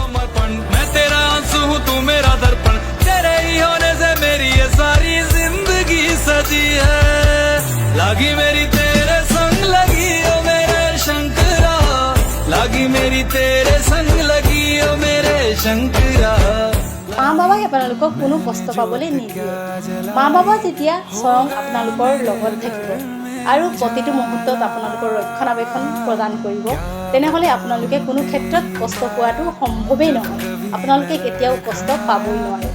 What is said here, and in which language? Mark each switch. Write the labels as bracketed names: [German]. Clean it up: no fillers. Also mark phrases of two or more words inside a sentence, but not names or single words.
[Hindi] समर्पण, मैं तेरा आंसू हूँ, तू मेरा दर्पण, तेरे ही होने से मेरी ये सारी जिंदगी सजी है। लागी मेरी तेरे संग लगी ओ मेरे शंकरा, लागी मेरी तेरे संग लगी ओ मेरे शंकरा। [Assamese] মা বাবাই আপোনালোকক কোনো কষ্ট পাবলৈ নিদিয়ে। মা বাবা যেতিয়া স্বয়ং আপোনালোকৰ লগত থাকিব আৰু প্ৰতিটো মুহূৰ্তত আপোনালোকৰ ৰক্ষণাবেক্ষণ প্ৰদান কৰিব, তেনেহ'লে আপোনালোকে কোনো ক্ষেত্ৰত কষ্ট পোৱাটো সম্ভৱেই নহয়। আপোনালোকে কেতিয়াও কষ্ট পাবই নোৱাৰে।